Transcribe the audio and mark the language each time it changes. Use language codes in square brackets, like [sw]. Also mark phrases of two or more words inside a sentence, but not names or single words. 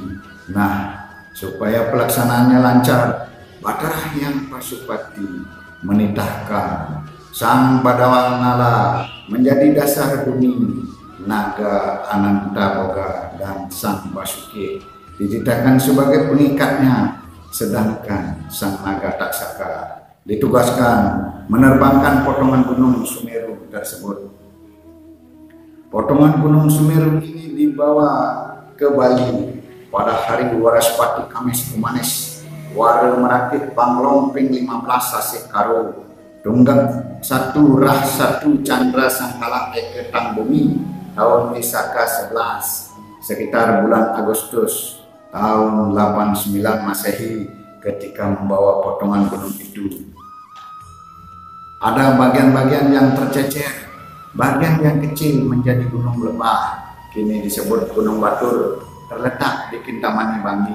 [id] Nah, supaya pelaksanaannya lancar, Batarah Hyang Pasupati menitahkan Sang Badawa Nala menjadi dasar bumi, Naga Ananta Boga dan Sang Basuki dititahkan sebagai pengikatnya, sedangkan Sang Naga Taksaka ditugaskan menerbangkan potongan Gunung Sumeru tersebut. Potongan Gunung Sumeru ini dibawa ke Bali pada hari Waraspati Kamis Kumanes Wara Merakit Panglomping 15 Sasih Karo Tunggak 1 Rah 1 Chandra Sangkala Eke Tangbumi tahun Isaka 11 sekitar bulan Agustus tahun 89 Masehi ketika membawa potongan gunung itu. Ada bagian-bagian yang tercecer, bagian yang kecil menjadi gunung lebah, kini disebut Gunung Batur, terletak di Kintamani Bangi.